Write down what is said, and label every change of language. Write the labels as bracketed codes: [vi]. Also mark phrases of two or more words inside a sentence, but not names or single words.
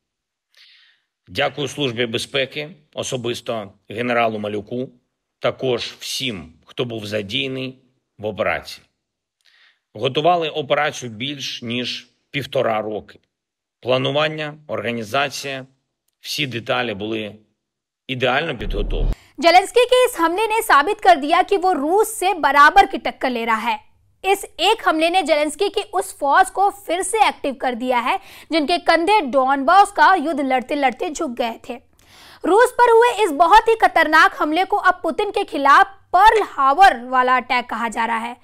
[uk] Дякую Службі безпеки, особисто генералу Малюку, також всім, хто був задіяний в операції. Готували операцію більш ніж 1,5 роки. Планування, організація, всі деталі були ідеально підготовлені. [hi] जेलेंस्की के इस हमले ने साबित कर दिया कि वो रूस से बराबर की टक्कर ले रहा है। इस एक हमले ने जेलेंस्की की उस फौज को फिर से एक्टिव कर दिया है जिनके कंधे डॉनबास का युद्ध लड़ते लड़ते झुक गए थे। रूस पर हुए इस बहुत ही खतरनाक हमले को अब पुतिन के खिलाफ पर्ल हार्बर वाला अटैक कहा जा रहा है।